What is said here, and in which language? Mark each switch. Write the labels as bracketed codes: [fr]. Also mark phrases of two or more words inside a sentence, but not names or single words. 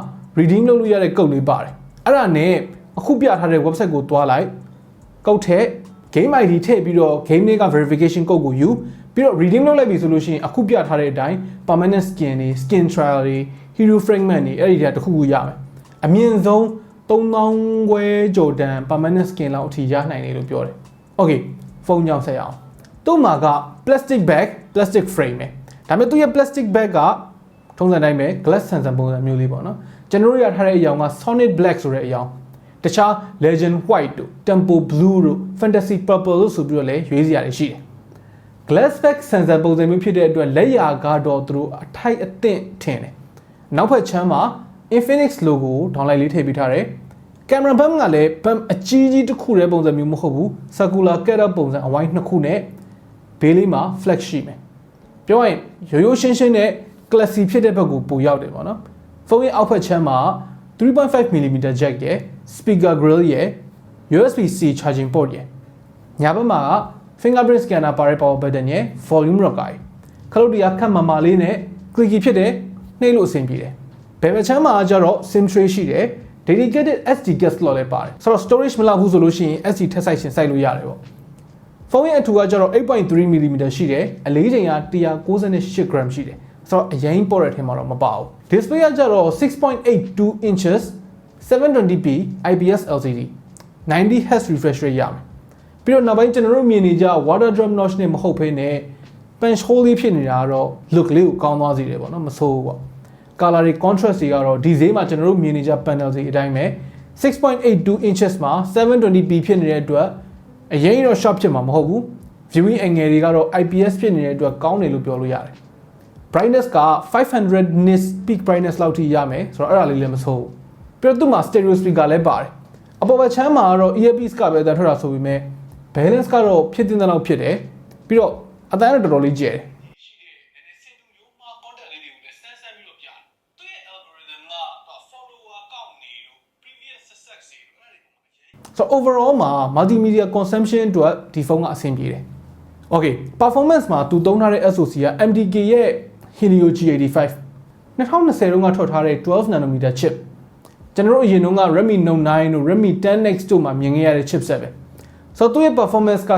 [my] redeem လုပ်လို့ရတဲ့ code လေးပါတယ်အဲ့ဒါနဲ့အခုပြထားတဲ့ website ကိုတွားလိုက် code ထည့် [en] game ID [my] ထည့်ပြီးတော့ game တွေက [en] verification code [my] ကိုယူပြီးတော့ redeem လုပ်လိုက်ပြီဆိုလို့ရှိရင်အခုပြထားတဲ့အတိုင်း [en] permanent skin [my] တွေ [en] skin trial [my] တွေ [en] hero fragment [my] တွေအဲ့ဒီတွေကတစ်ခုခုရမယ်အမြင့်ဆုံး3000ခွဲကျော်တန် [en] permanent skin [my] လောက်အထိရနိုင်တယ်လို့ပြောတယ် okay ဖုန်းကြောင်းဆက်ရအောင်သူ့မှာက [en] plastic bag plastic frame [my] ပဲဒါပေမဲ့သူ့ရဲ့ [en] plastic bag [my] ကထုံးစံတိုင်းပဲ [en] glass sensor [my] ပုံစံမျိုးလေးပေါ့နော်ကျွန်တော်တို့ရထားတဲ့အရောင်က [en] solid black [my] ဆိုတဲ့အရောင်တခြား [en] legend white [my] တို့ [en] tempo blue [my] တို့ [en] fantasy purple [my] လို့ဆိုပြီးတော့လည်းရွေးစရာတွေရှိတယ် [en] glass back sensor [my] ပုံစံမျိုးဖြစ်တဲ့အတွက်လက်ရာကတော့သူတို့အထိုက်အသင့်ထင်တယ်နောက်ဖက်ချမ်းမှာ [en] Infinix logo [my] ဒေါင်းလိုက်လေးထည့်ပေးထားတယ် [en] camera bump [my] ကလည်း bump အကြီးကြီးတစ်ခုတည်းပုံစံမျိုးမဟုတ်ဘူး [en] circular cut [my] ပုံစံအဝိုင်းနှစ်ခုနဲ့ဘေးလေးမှာ flex ရှိမယ်ပြောရင်ရိုးရိုးရှင်းရှင်းနဲ့ classy ဖြစ်တဲ့ဘက်ကိုပိုရောက်တယ်ပေါ့နော်ဖုန်းရဲ့အောက်ဖက်ချမ်းမှာ [en] 3.5mm jack [my] ရယ် [en] speaker grill [my] ရယ် [en] USB-C charging port [my] ရယ်ညာဘက်မှာ [en] fingerprint scanner [my] ပါတဲ့ [en] power button [my] ရဲ့ [en] volume rocker [my] ခလုတ်တရားခက်မာမာလေးနဲ့ clicky ဖြစ်တဲ့နှိပ်လို့အဆင်ပြေတယ် ဘယ်ဘက်ချမ်းမှာကျတော့ [en] sim tray [my] ရှိတယ် [en] dedicated SD card slot [my] လည်းပါတယ်ဆိုတော့ storage မလောက်ဘူးဆိုလို့ရှိရင် SD ထပ်ဆိုင်ရှင်စို က်လို့ရတယ်ပေါ့ဖုန်းရဲ့အထူကကျတော့ 8.3mm ရှိတယ်အလေးချိန်က198 gram ရှိတယ်ဆိုတော့အရင်ပေါ်တဲ့အထင်မှာတော့မပါဘူး display ကကျတော့ [en] 6.82 inches 720p IPS LCD 90Hz refresh rate [my] ရမယ်ပြီးတော့နောက်ပိုင်းကျွန်တော်တို့မြင်နေကြ [en] water drop notch [my] နဲ့မဟုတ်ဘဲနဲ့ [en] punch hole [my] လေးဖြစ်နေတာကတော့ look လေးကိုကောင်းသွားစေတယ်ပေါ့နော်မဆိုးဘူးပေါ့ color တွေ contrast တွေကတော့ဒီဈေးမှာကျွန်တော်တို့မြင်နေကြ panel တွေအတိုင်းပဲ 6.82 inches မှာ 720p ဖြစ်နေတဲ့အတွက်အရင်တော့ sharp ဖြစ်မှာမဟုတ်ဘူး [en] viewing angle [my] တွေကတော့ IPS ဖြစ်နေတဲ့အတွက်ကောင်းတယ်လို့ပြောလို့ရတယ် brightness က500 [en] nits peak brightness [my] လောက်ထိရမယ်ဆိုတော့အဲ့ဒါလေးလည်းမဆိုးဘူးပြီးတော့သူ့မှာ [en] stereo speaker [my] လည်းပါတယ်အပေါ်ဘက်ချမ်းမှာကတော့ earpiece ကပဲအသံထွက်တာဆိုပေမဲ့ balance ကတော့ဖြစ်တဲ့လောက်ဖြစ်တယ်ပြီး တော့အတန်းတော့တော်တော်လေးကျယ်တယ်ရှိတယ်နည်းနည်းစင်တူမျိုးမှာ content လေးတွေကိုလည်းစမ်းပြီးတော့ပြတယ်သူရဲ့ algorithm က follower ကောက်နေလို့ [en] previous success [my] တွေအဲ့ဒီပုံမှာရေး [en] so overall [my] မှာ [en] multimedia consumption [my] အတွက်ဒီဖုန်းကအဆင်ပြေတယ် okay performance မှာသူသုံးထားတဲ့ SoC က MTK ရဲ့ Helio G85 2020တုန်းကထွက်ထားတဲ့ [en] 12nm chip [my] ကျွန်တော်တို့အရင်တုန်းက Redmi Note 9တို့ Redmi 10X တို့မှာမြင်ခဲ့ရတဲ့ chipset ပဲဆိုတော့သူရဲ့ performance က